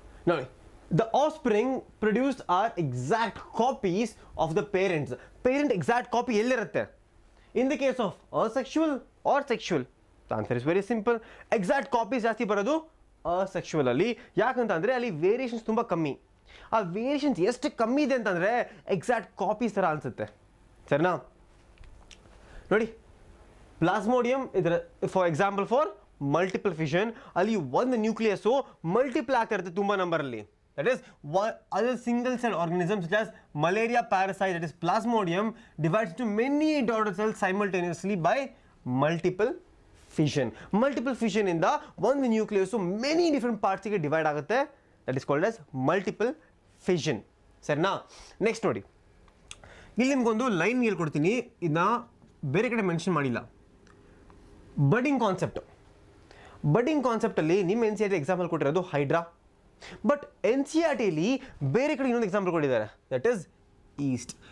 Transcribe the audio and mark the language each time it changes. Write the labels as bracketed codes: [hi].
[en] ನೋಡಿ, the offspring produced are exact copies of the parents. Parent exact copy [kn] ಎಲ್ಲಿರುತ್ತೆ? [en] In the case of asexual or sexual, the answer is very simple. [kn] Exact copies ಜಾಸ್ತಿ ಬರೋದು asexual ಅಲ್ಲಿ. ಯಾಕಂತಂದರೆ ಅಲ್ಲಿ variations ತುಂಬ ಕಮ್ಮಿ. ಆ ವೇರಿಯೇಷನ್ಸ್ ಎಷ್ಟು ಕಮ್ಮಿ ಇದೆ ಅಂತಂದರೆ ಎಕ್ಸಾಕ್ಟ್ ಕಾಪೀಸ್ ಥರ ಅನಿಸುತ್ತೆ. ಸರಿನಾ? ನೋಡಿ, ಪ್ಲಾಸ್ಮೋಡಿಯಂ ಇದರ for example for multiple fission, ಅಲ್ಲಿ ಒಂದು ನ್ಯೂಕ್ಲಿಯಸ್ಸು ಮಲ್ಟಿಪಲ್ ಆಗ್ತಾ ಇರುತ್ತೆ ತುಂಬ ನಂಬರಲ್ಲಿ. [en] That is, other single cell organisms such as malaria parasite, that is plasmodium, divides into many daughter cells simultaneously by multiple fission. Multiple fission in the one nucleus, so many different parts ಗೆ divide ಆಗುತ್ತೆ. That is called as multiple fission. [kn] ಸರಿನಾ? Next ನೋಡಿ, ಇಲ್ಲಿ ನಿಮ್ಗೊಂದು line ಹೇಳ್ಕೊಡ್ತೀನಿ, ಇದನ್ನ ಬೇರೆ ಕಡೆ ಮೆನ್ಷನ್ ಮಾಡಿಲ್ಲ. ಬಡ್ಡಿಂಗ್ ಕಾನ್ಸೆಪ್ಟಲ್ಲಿ ನಿಮ್ಮ NCERT ಎಕ್ಸಾಂಪಲ್ ಕೊಟ್ಟಿರೋದು ಹೈಡ್ರಾ. ಬಟ್ NCERTಲಿ ಬೇರೆ ಕಡೆ ಇನ್ನೊಂದು ಎಕ್ಸಾಂಪಲ್ ಕೊಟ್ಟಿದ್ದಾರೆ, ದಟ್ ಈಸ್ ಈಸ್ಟ್.